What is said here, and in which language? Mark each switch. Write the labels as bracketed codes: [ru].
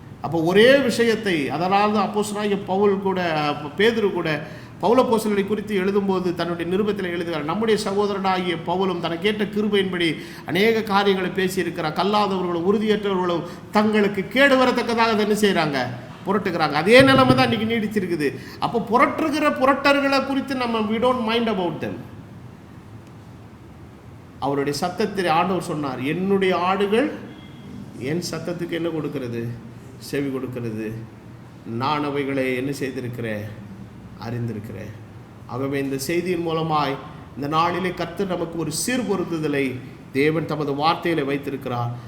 [ta] அப்போ ஒரே விஷயத்தை, அதனால் தான் அப்போஸ்தலனாகிய பவுல் கூட, பேதுரு கூட பவுலப்போஸ்தலனை குறித்து எழுதும்போது தன்னுடைய நிருபத்தில் எழுதுகிறார், நம்முடைய சகோதரனாகிய பவுலும் தனக்கேற்ற கிருபையின்படி அநேக காரியங்களை பேசியிருக்கிறார். கல்லாதவர்களும் உறுதியற்றவர்களும் தங்களுக்கு கேடு வரத்தக்கதாக என்ன செய்கிறாங்க? புரட்டுகிறாங்க. அதே நிலைமை தான் இன்றைக்கி நீடிச்சிருக்குது. அப்போ புரட்டர்களை குறித்து நம்ம [en] we don't mind about them. [ta] அவருடைய சத்தத்தில் ஆண்டவர் சொன்னார், என்னுடைய ஆடுகள் என் சத்தத்துக்கு என்ன கொடுக்கிறது? செவி கொடுக்கிறது. நான் அவைகளை என்ன செய்திருக்கிறேன்? அறிந்திருக்கிறேன். ஆகவே இந்த செய்தியின் மூலமாய் இந்த நாளிலே கர்த்தர் நமக்கு ஒரு சீர்பொருந்துதலை தேவன் தமது வார்த்தையில வைத்திருக்கிறார்.